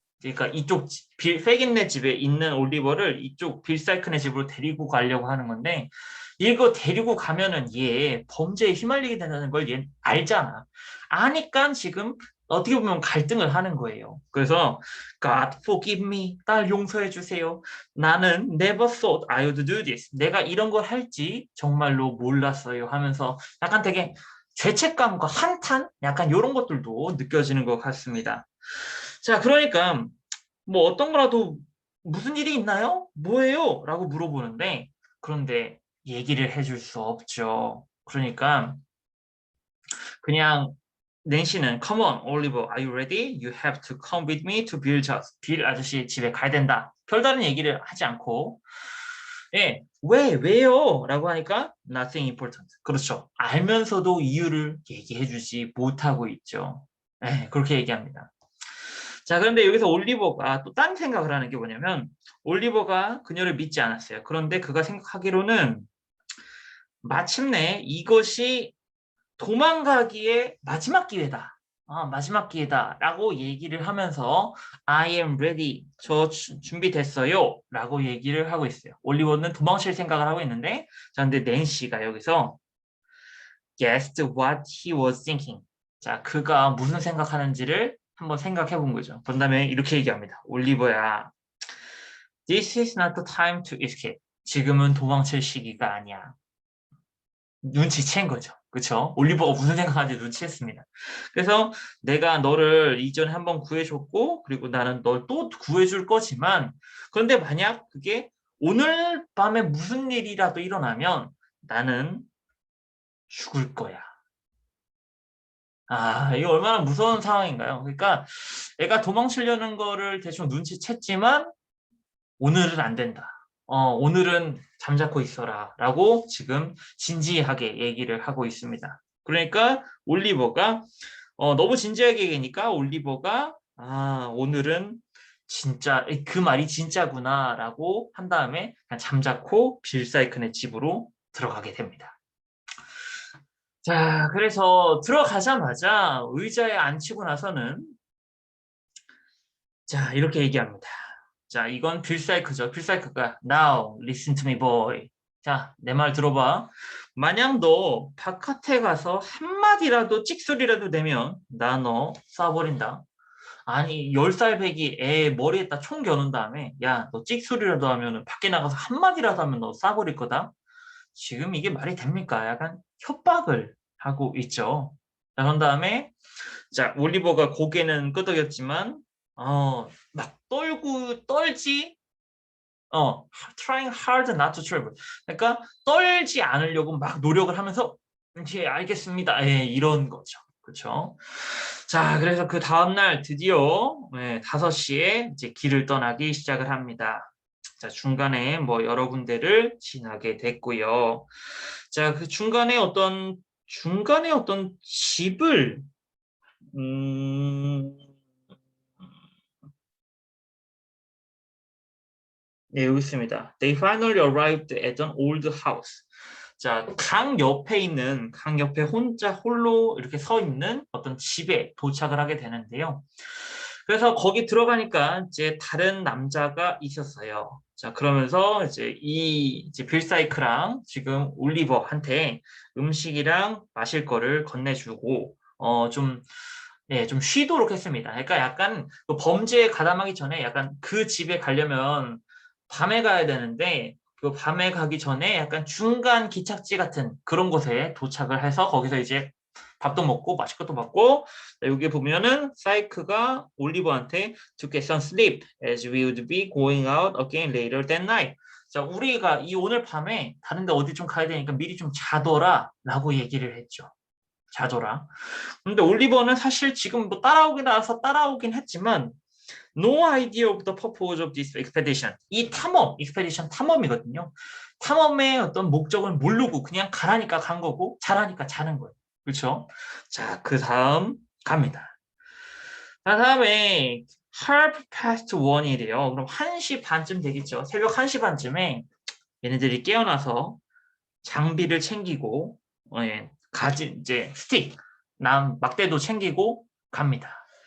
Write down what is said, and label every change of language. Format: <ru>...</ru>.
<ko>그러니까 이쪽 페긴네 집에 있는 올리버를 이쪽 빌사이크네 집으로 데리고 가려고 하는 건데 이거 데리고 가면은 얘 범죄에 휘말리게 된다는 걸 얘 알잖아. 아니까 지금 어떻게 보면 갈등을 하는 거예요. 그래서</ko> <en>God forgive me,</en> <ko>날 용서해 주세요. 나는</ko> <en>never thought I would do this.</en> <ko>내가 이런 걸 할지 정말로 몰랐어요 하면서 약간 되게 죄책감과 한탄? 약간 이런 것들도 느껴지는 것 같습니다. 자, 그러니까 뭐 어떤 거라도 무슨 일이 있나요? 뭐예요? 라고 물어보는데 그런데 얘기를 해줄 수 없죠. 그러니까 그냥 낸시는</ko> <en>Come on, Oliver, are you ready? You have to come with me to Bill's house.</en> <ko>빌 아저씨 집에 가야 된다. 별다른 얘기를 하지 않고 예, 왜요? 라고 하니까</ko> <en>nothing important.</en> <ko>그렇죠. 알면서도 이유를 얘기해 주지 못하고 있죠. 예, 그렇게 얘기합니다. 자, 그런데 여기서 올리버가 또 딴 생각을 하는 게 뭐냐면 올리버가 그녀를 믿지 않았어요. 그런데 그가 생각하기로는 마침내 이것이 도망가기의 마지막 기회다. 마지막 기회다. 라고 얘기를 하면서</ko> <en>I am ready.</en> <ko>저 준비됐어요. 라고 얘기를 하고 있어요. 올리버는 도망칠 생각을 하고 있는데 자, 근데 낸시가 여기서</ko> <en>guessed what he was thinking.</en> <ko>자, 그가 무슨 생각하는지를 한번 생각해 본 거죠. 그런 다음에 이렇게 얘기합니다. 올리버야,</ko> <en>this is not the time to escape.</en> <ko>지금은 도망칠 시기가 아니야. 눈치챈 거죠. 그렇죠? 올리버가 무슨 생각하는지 눈치챘습니다. 그래서 내가 너를 이전에 한번 구해줬고 그리고 나는 널 또 구해줄 거지만 그런데 만약 그게 오늘 밤에 무슨 일이라도 일어나면 나는 죽을 거야. 이거 얼마나 무서운 상황인가요? 그러니까 애가 도망치려는 거를 대충 눈치챘지만 오늘은 안 된다. 오늘은 잠자코 있어라. 라고 지금 진지하게 얘기를 하고 있습니다. 그러니까 올리버가 너무 진지하게 얘기하니까 올리버가 오늘은 진짜 그 말이 진짜구나 라고 한 다음에 그냥 잠자코 빌 사이큰의 집으로 들어가게 됩니다. 자, 그래서 들어가자마자 의자에 앉히고 나서는 자, 이렇게 얘기합니다. 자, 이건 빌사이크죠. 빌사이크가</ko> <en>Now, listen to me, boy.</en> <ko>자, 내 말 들어봐. 만약 너 바깥에 가서 한마디라도 찍소리라도 내면 나 너 쏴버린다. 아니, 10살 배기 애 머리에다 총 겨눈 다음에 야, 너 찍소리라도 하면 밖에 나가서 한마디라도 하면 너 쏴버릴 거다. 지금 이게 말이 됩니까? 약간 협박을 하고 있죠. 자, 그런 다음에 자, 올리버가 고개는 끄덕였지만 막 떨지</ko> <en>trying hard not to trouble.</en> <ko>그러니까 떨지 않으려고 막 노력을 하면서 예, 알겠습니다. 예, 이런 거죠. 그렇죠? 자, 그래서 그 다음날 드디어 5시에 이제 길을 떠나기 시작을 합니다. 자, 중간에 뭐 여러 군데를 지나게 됐고요. 자, 그 중간에 어떤 집을 음, 네, 여기 있습니다.</ko> <en>They finally arrived at an old house.</en> <ko>자, 강 옆에 혼자 홀로 이렇게 서 있는 어떤 집에 도착을 하게 되는데요. 그래서 거기 들어가니까 이제 다른 남자가 있었어요. 자, 그러면서 이제 빌 사이크랑 지금 올리버한테 음식이랑 마실 거를 건네주고, 좀 쉬도록 했습니다. 그러니까 약간 그 범죄에 가담하기 전에 약간 그 집에 가려면 밤에 가야 되는데 그 밤에 가기 전에 약간 중간 기착지 같은 그런 곳에 도착을 해서 거기서 이제 밥도 먹고 마실 것도 먹고 여기 보면은 사이크가 올리버한테</ko> <en>to get some sleep as we would be going out again later that night.</en> <ko>자, 우리가 이 오늘 밤에 다른 데 어디 좀 가야 되니까 미리 좀 자더라 라고 얘기를 했죠. 자더라. 근데 올리버는 사실 지금 뭐 따라오긴 했지만</ko> <en>No idea of the purpose of this expedition.</en> <ko>이 expedition 탐험이거든요. 탐험의 어떤 목적을 모르고 그냥 가라니까 간 거고 자라니까 자는 거예요. 그렇죠? 자, 그 다음 갑니다. 그 다음에</ko> <en>half past</en> <ko>1이래요. 그럼 1시 반쯤 되겠죠. 새벽 1시 반쯤에 얘네들이 깨어나서 장비를 챙기고 가진 이제 스틱, 막대도 챙기고 갑니다.</ko>